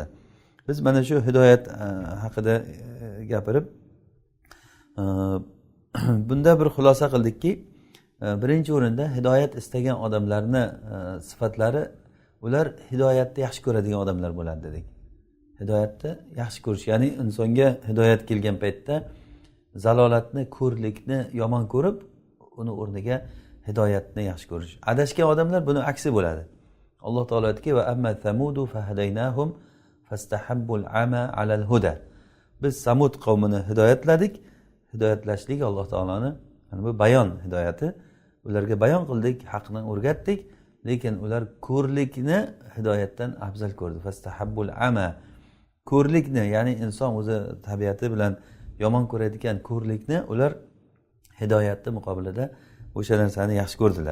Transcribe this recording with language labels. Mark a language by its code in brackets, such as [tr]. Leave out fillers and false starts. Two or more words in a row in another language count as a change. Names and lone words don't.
[uz] Biz mana shu hidoyat haqida gapirib bunda bir xulosa qildikki, birinchi o'rinda hidoyat istagan odamlarni sifatlari, ular hidoyatni yaxshi ko'radigan odamlar bo'ladi dedik. Hidoyatni yaxshi ko'rish, ya'ni insonga hidoyat kelgan paytda zalolatni, ko'rlikni yomon ko'rib, uni o'rniga hidoyatni yaxshi ko'rish. Adashgan odamlar buni aksi bo'ladi. Alloh taolo aytdiki, [ar] وأما ثمود فهديناهم فاستحبوا العمى على الهدى. [uz] Biz Samud qavmini hidoyatladik. Hidoyatlashlik Alloh taoloni, bu bayon hidoyati. Ularga bayon qildik, haqni o'rgatdik. Lekin ular ko'rlikni hidoyatdan afzal ko'rdi. [ar] فاستحبوا العمى. [uz] Ko'rlikni, ya'ni inson o'zi tabiati bilan yomon ko'radigan ko'rlikni ular hidoyatning muqobilida o'sha narsani yaxshi ko'rdilar.